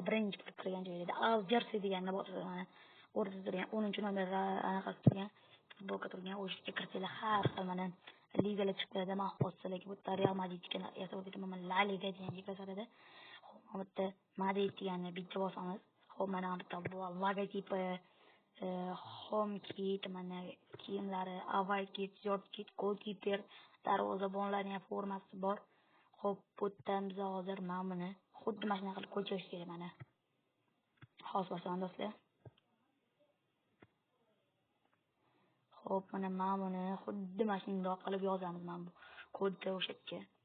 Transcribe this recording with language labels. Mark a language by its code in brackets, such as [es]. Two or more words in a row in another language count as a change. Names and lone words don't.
[uz] Birinchi bo'lib turgan joyda Aljersi deganni bosasiz, mana o'rtada turgan 10-nomer anaqa turgan futbolka turgan o'shga kirsanglar har xil mana ligalar chiqib keladi. Men hozirlarga bu Real Madridga yasab o'taman, La Liga degan ko'rsatadi. Xo'p, mana bitta Madrid deganni bitta bosamiz. Xo'p, mana bitta logotipi, [en] home kit, [uz] mana kiyimlari, [en] away kit, short kit, goalkeeper, [uz] darvozabonlarning formasi bor. Xo'p, bu yerda biz hozir mana buni xuddi mana shunaqa qilib ko'chirish kerak mana. Hozir bosaman do'stlar. Xo'p, mana buni xuddi mana shunday qilib yozamiz mana bu kodni o'sha yerga.